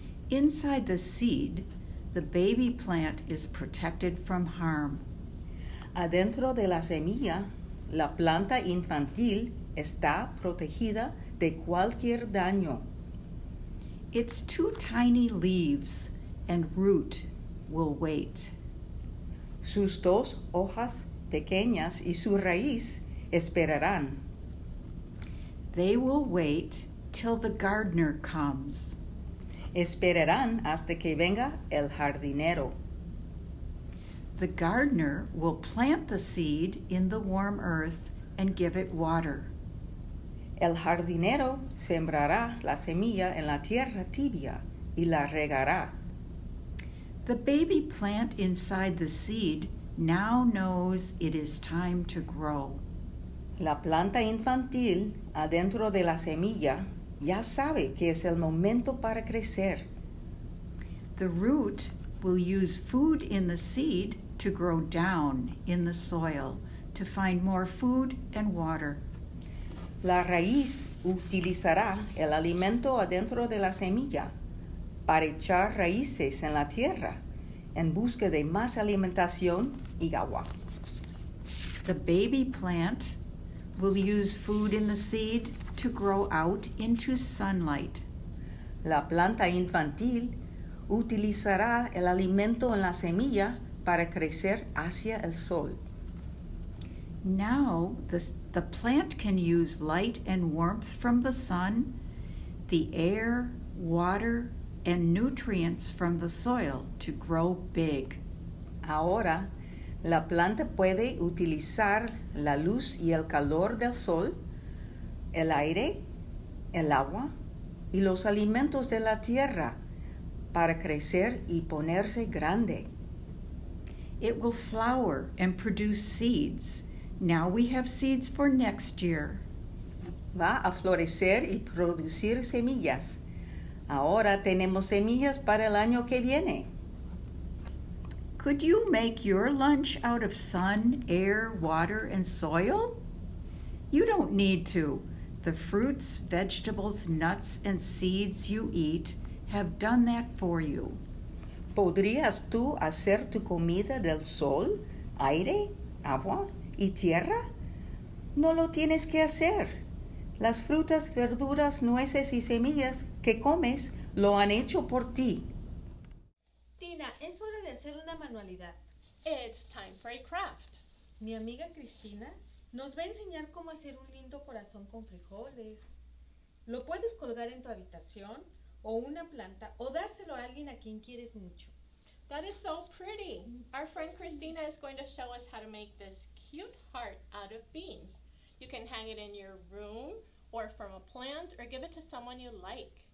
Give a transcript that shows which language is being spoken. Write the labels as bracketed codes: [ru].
[en] Inside the seed, the baby plant is protected from harm. [es] Adentro de la semilla, la planta infantil está protegida de cualquier daño. [en] Its two tiny leaves and root will wait. [es] Sus dos hojas pequeñas y su raíz esperarán. [en] They will wait till the gardener comes. [es] Esperarán hasta que venga el jardinero. [en] The gardener will plant the seed in the warm earth and give it water. [es] El jardinero sembrará la semilla en la tierra tibia y la regará. [en] The baby plant inside the seed now knows it is time to grow. [es] La planta infantil adentro de la semilla ya sabe que es el momento para crecer. [en] The root will use food in the seed to grow down in the soil to find more food and water. [es] La raíz utilizará el alimento adentro de la semilla para echar raíces en la tierra en busca de más alimentación y agua. [en] The baby plant will use food in the seed to grow out into sunlight. [es] La planta infantil utilizará el alimento en la semilla para crecer hacia el sol. [en] Now the plant can use light and warmth from the sun, the air, water, and nutrients from the soil to grow big. [es] Ahora La planta puede utilizar la luz y el calor del sol, el aire, el agua y los alimentos de la tierra para crecer y ponerse grande. [en] It will flower and produce seeds. Now we have seeds for next year. [es] Va a florecer y producir semillas. Ahora tenemos semillas para el año que viene. [en] Could you make your lunch out of sun, air, water, and soil? You don't need to. The fruits, vegetables, nuts, and seeds you eat have done that for you. [es] ¿Podrías tú hacer tu comida del sol, aire, agua y tierra? No lo tienes que hacer. Las frutas, verduras, nueces y semillas que comes lo han hecho por ti. Tina, es hora de hacer una manualidad. [en] It's time for a craft. [es] Mi amiga Cristina nos va a enseñar cómo hacer un lindo corazón con frijoles. Lo puedes colgar en tu habitación o una planta o dárselo a alguien a quien quieres mucho. [en] That is so pretty. Our friend Christina is going to show us how to make this cute heart out of beans. You can hang it in your room or from a plant or give it to someone you like.